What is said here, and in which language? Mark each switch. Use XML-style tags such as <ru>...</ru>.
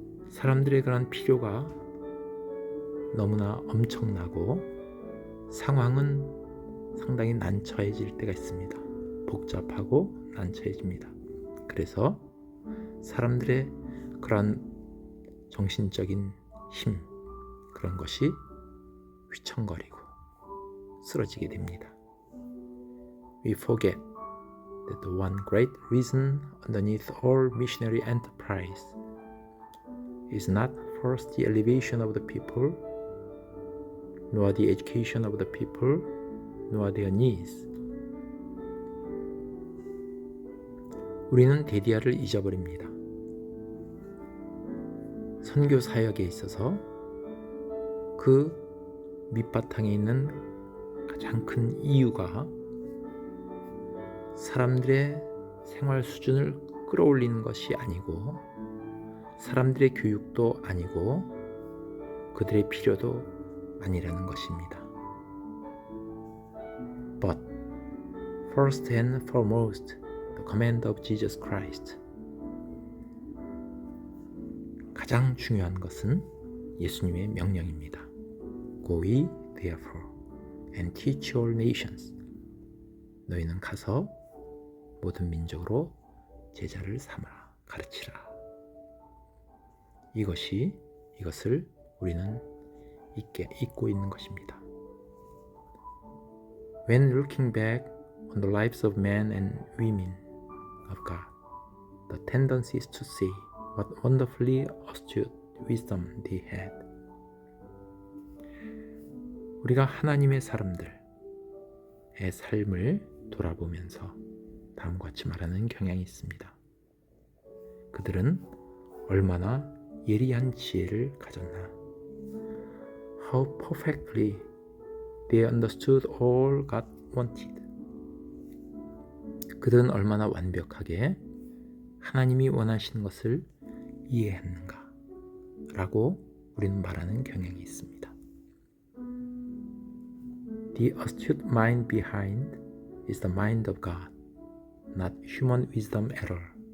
<ko>사람들의 그런 필요가 너무나 엄청나고 상황은 상당히 난처해질 때가 있습니다. 복잡하고 난처해집니다. 그래서 사람들의 그런 정신적인 힘, 그런 것이 휘청거리고 쓰러지게 됩니다.</ko> <en>We forget that the one great reason underneath all missionary enterprise is not first the elevation of the people, nor the education of the people, nor their needs.</en> <ko>우리는 데디아를 잊어버립니다. 선교 사역에 있어서 그 밑바탕에 있는 가장 큰 이유가 사람들의 생활 수준을 끌어올리는 것이 아니고 사람들의 교육도 아니고 그들의 필요도 아니라는 것입니다.</ko> <en>But first and foremost, the command of Jesus Christ.</en> <ko>가장 중요한 것은 예수님의 명령입니다.</ko> <en>Go ye therefore and teach all nations.</en> <ko>너희는 가서 모든 민족으로 제자를 삼아 가르치라. 이것을 우리는 잊고 있는 것입니다.</ko> <en>When looking back on the lives of men and women of God, the tendency is to see what wonderfully astute wisdom they had.</en> <ko>우리가 하나님의 사람들의 삶을 돌아보면서 다음과 같이 말하는 경향이 있습니다. 그들은 얼마나 예리한 지혜를 가졌나.</ko> <en>How perfectly they understood all God wanted.</en> <ko>그들은 얼마나 완벽하게 하나님이 원하시는 것을 이해했는가 라고 우리는 말하는 경향이 있습니다.</ko> <en>The astute mind behind is the mind of God, not human wisdom at all.</en>